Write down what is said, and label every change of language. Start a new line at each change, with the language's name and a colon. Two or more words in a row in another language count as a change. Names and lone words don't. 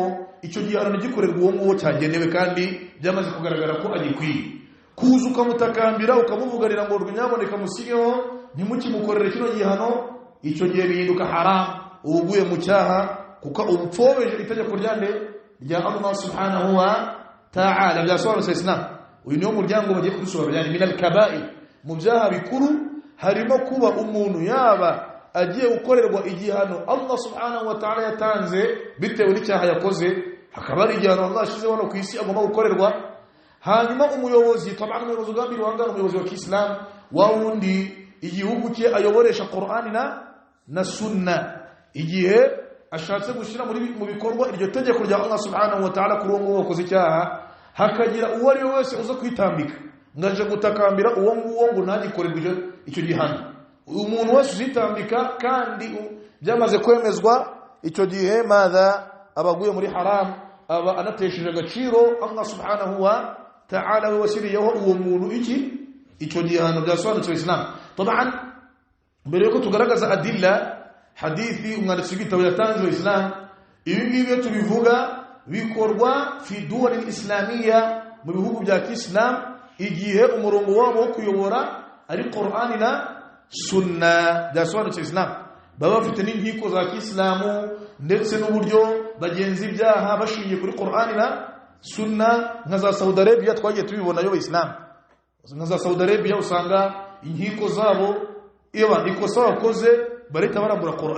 Kinyarwanda: Icyo gihano gikorerwa uwo nguwo cyagenewe kandi byamaze kugaragara ko agikwiye. Kuza ukamutakambira ukamuvuganira ngo rw'inyaboneka musigeho ntimukimukorere kino gihano, icyo gihe bihinduka haramu, uguye mu cyaha kuko ubupfobeje itegeko rya Allah
Arabic: سبحانه وتعالى
Kinyarwanda: byasobanutse Islam uyu niyo muryango bagiye kudusobanura
Arabic: يعني من الكبائر
Kinyarwanda: mu byaha bikuru harimo kuba umuntu yaba agiye gukorerwa igihano Allah
Arabic: سبحانه وتعالى
Kinyarwanda: yatanze bitewe n'icyaha yakoze hakaba ari igihano Allah ashizeho no kwisi agomba gukorerwa hanyuma umuyobozi tabana umuyobozi ugambira wangana umuyobozi wa Islam wa wundi igihugu cye ayoboresha Qur'ani na sunna igihe ashatse gushira mu bikorwa iryo tegeko rya Allah
Arabic: سبحانه وتعالى
Kinyarwanda: kuri uwo wakoze icyaha hakagira uwo ari wese uza kwitambika ngaje gutakambira uwo ngo ntagikorerwa icyo gihano umuntu wese uzitambika kandi byamaze kwemezwa icyo gihe madha abaguye muri haram aba anatesheje agaciro Allah
Arabic: سبحانه وتعالى
Kinyarwanda: wasiriyeho uwo muntu icyo gihano byasobanutse Islam taban mbere yuko tugaragaza adilla hadithi umwanditsi w'igitabo yatanze Islam ibi ngibi tubivuga bikorwa
Arabic: في الدول الإسلامية
Kinyarwanda: mu bihugu bya Islam igihe umurongo wabo wo kuyobora ari Qur'ani na sunna byasobanutse Islam baba bafite n'inkiko za Islamu ndetse n'uburyo bagenzi ibyaha bashingiye kuri Qur'ani na sunna nka za Saudi Arabia twagiye tubibona yo Islam nka za Saudi Arabia usanga inkiko zabo ikosa wakoze barita barambura